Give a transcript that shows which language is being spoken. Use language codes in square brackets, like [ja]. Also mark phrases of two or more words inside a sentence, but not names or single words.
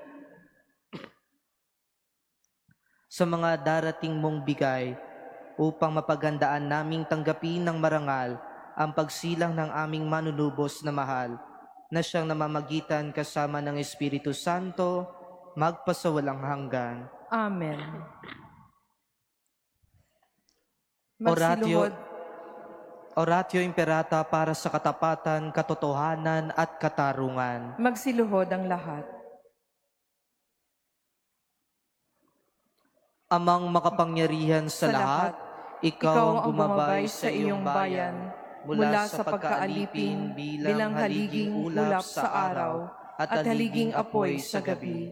[tl] sa mga darating mong bigay upang mapaghandaan naming tanggapin ng marangal ang pagsilang ng aming manunubos na mahal na siyang namamagitan kasama ng Espiritu Santo magpasawalang hanggan. Amen. Oratio, Magsiluhod. [la] Oratio Imperata [tl] para sa katapatan, katotohanan at katarungan. Magsiluhod ang lahat. Amang makapangyarihan sa lahat, ikaw ang gumabay sa iyong bayan mula sa pagkaalipin bilang haliging ulap sa araw at haliging apoy sa gabi.